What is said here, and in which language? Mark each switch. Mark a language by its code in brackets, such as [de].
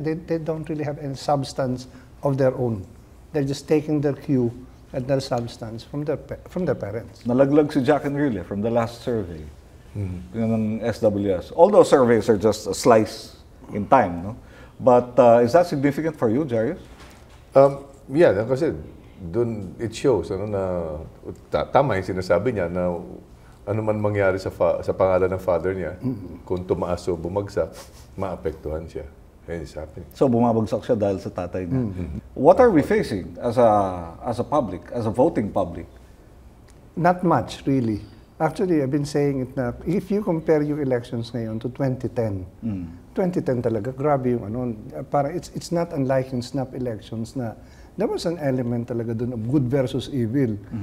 [en] They don't really have any substance of their own. They're just taking their cue and their substance from their parents. [tl] Nalaglag si Jack Enrile [en] from the last survey. [tl] Yung ng SWS. [en] All those surveys are just a slice in time, no? But is that significant for you, Jarius? [tl] Yeah, kasi doon [en] it shows [tl] na tama yung sinasabi niya na ano man mangyari sa pangalan ng father niya, kung tumaas o bumagsak, maapektuhan siya. [en] And it's happening. [tl] So bumabagsak siya dahil sa tatay niya. [en] What are we facing as a public, as a voting public? Not much, really. Actually, I've been saying it na, if you compare yung elections ngayon to 2010, 2010 talaga, [tl] grabe yung para [en] it's not unlike yung snap elections na there was an element talaga dun of good versus evil.